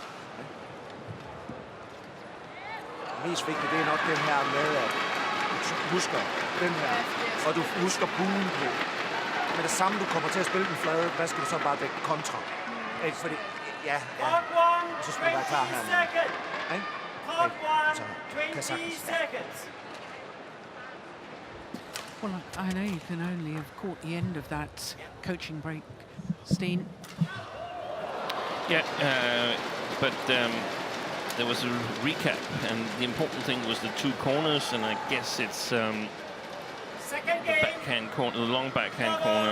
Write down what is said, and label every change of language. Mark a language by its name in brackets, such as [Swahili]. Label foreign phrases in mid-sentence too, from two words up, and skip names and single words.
[Danish] Mest vigtigt, det er nok den her med, at du husker den her, og du husker buen på. Med det samme, du kommer til at spille den flade, hvad skal du så bare dække kontra? Ikke? Fordi, ja, og så skal du være klar her. Ikke? Så kan sagtens. [English] Well, I know you can only have caught the end of that coaching break, Steen. Yeah, but there was a recap, and the important thing was the 2 corners, and I guess it's the backhand corner, the long backhand corner.